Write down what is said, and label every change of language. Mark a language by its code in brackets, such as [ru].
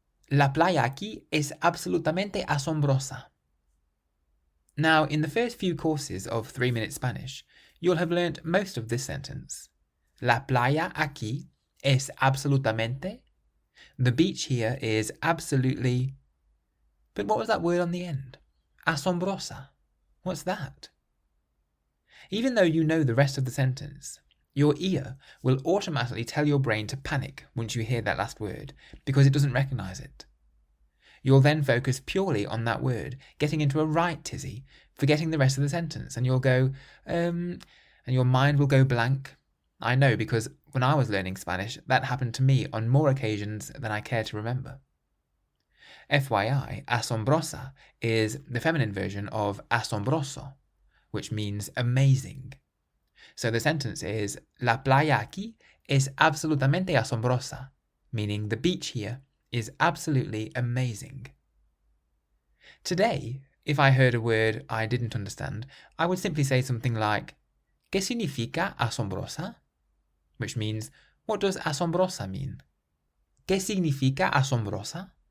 [es] La playa aquí es absolutamente asombrosa. [en] Now, in the first few courses of 3-minute Spanish, you'll have learnt most of this sentence. [es] La playa aquí es absolutamente. [en] The beach here is absolutely... But what was that word on the end? Asombrosa. What's that? Even though you know the rest of the sentence, your ear will automatically tell your brain to panic once you hear that last word, because it doesn't recognise it. You'll then focus purely on that word, getting into a right tizzy, forgetting the rest of the sentence, and you'll go, and your mind will go blank. I know, because when I was learning Spanish, that happened to me on more occasions than I care to remember. FYI, asombrosa is the feminine version of asombroso, which means amazing. So the sentence is, [es] La playa aquí es absolutamente asombrosa, [en] meaning the beach here is absolutely amazing. Today, if I heard a word I didn't understand, I would simply say something like, [es] ¿Qué significa asombrosa? [en] Which means, what does asombrosa mean? [es] ¿Qué significa asombrosa?